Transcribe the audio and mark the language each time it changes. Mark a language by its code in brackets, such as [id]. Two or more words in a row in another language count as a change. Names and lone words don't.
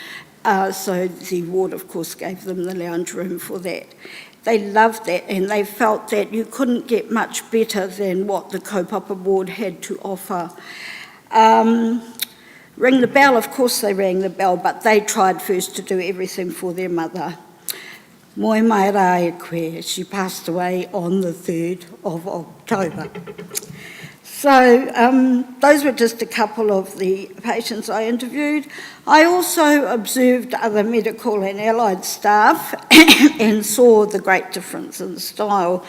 [en] So the ward, of course, gave them the lounge room for that. They loved that, and they felt that you couldn't get much better than what the kaupapa ward had to offer. Ring the bell, of course they rang the bell, but they tried first to do everything for their mother. [mi] Moi mai rā e koe, [en] she passed away on the 3rd of October. So those were just a couple of the patients I interviewed. I also observed other medical and allied staff and saw the great difference in style.